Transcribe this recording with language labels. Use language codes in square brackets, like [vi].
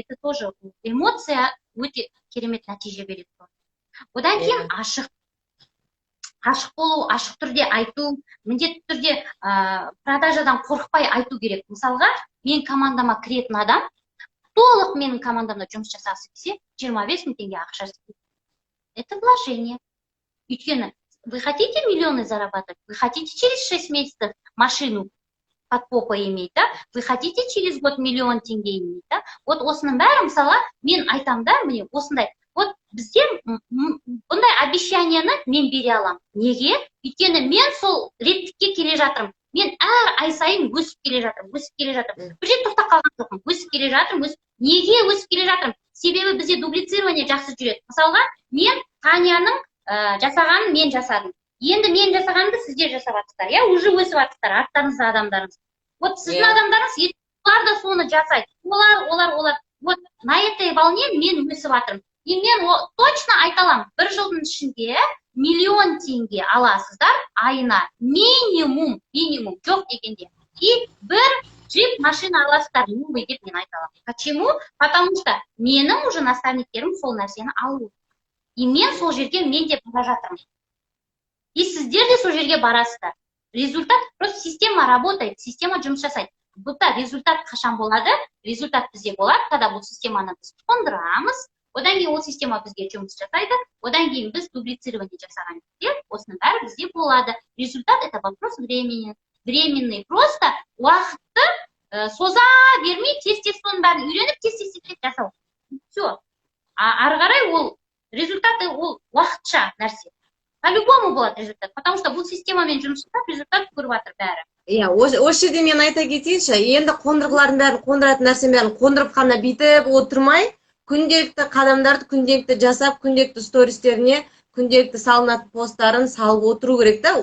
[ru] Это тоже [kk] эмоция өте керемет нәтиже береді. Одан кейін ашық болу, ашық түрде айту, міндетті түрде продажадан қорықпай айту керек. Мысалға, мен командама кіретін адам, толық менің командамда жұмыс жасағысы келсе, 25 мың теңге ақша істейді. [ru] Это вложение. Өйткені, вы хотите миллионы зарабатывать, вы хотите через 6 месяцев машину под попой иметь, да? Вы хотите через год миллион теңге иметь, да? [kk] Вот осының бәрі, мысалы, мен айтам да, мне осындай, вот бізде бұндай обещанияны мен бере алам. Неге? Өйткені мен сол реттікке келе жатырмын. Мен әр ай сайын өсіп келе жатырмын. Бір жерде тоқтап қалған жоқпын. Өсіп келе жатырмын. Неге өсіп келе жатырмын? Себебі бізде дублицирование жақсы жүреді. Мысалға, мен Таняның жасағанын мен жасадым. Енді мен жасағанды сіздер жасап жатсыздар. Я уже өсіп жатсыздар, арттарыңызда адамдарыңыз. Вот сіздің адамдарыңыз, олар да соны жасайды. Олар. [ru] Вот на этой волне [kk] мен өсіп жатырмын. И мен точно айталам, бір жылдың ішінде миллион теңге аласыздар айына. Минимум, жоқ дегенде. И бір джип машина аласыздар, новый деп мен айталам. Почему? Потому что менің уже наставниктерім сол нәрсені алу. И мен сол жерге мен де бара жатырмын. И сіздер де сол жерге барасыздар. Результат, [ru] просто система работает, [kk] система жұмыс жасайды. Бұлта результат қашан болады? Результат бізде болады, когда бұл системаны біз қондырамыз. Одан кейін ол система бізге жұмыс жасайды. Одан кейін біз дублицирование жасаған кезде осының бәрі бізде болады. [ru] Результат это вопрос временный. [kk] Просто уақытты соза бермей, тез соның бәрін үйреніп, тез жасау. Все. Ары қарай ол результаты ол уақытша нәрсе. По-любому болады результат, потому что бұл системамен жұмыс жасап, результат көріп жатыр бәрі. Иә, осы жерде мен айта кетейінші, енді қондырғылардың бәрін, қондыратын нәрсенің бәрін қондырып қана бүйтіп отырмай, күнделікті қадамдарды күнделікті жасап, күнделікті стористеріне, күнделікті салынатын посттарын салып отыру керек та.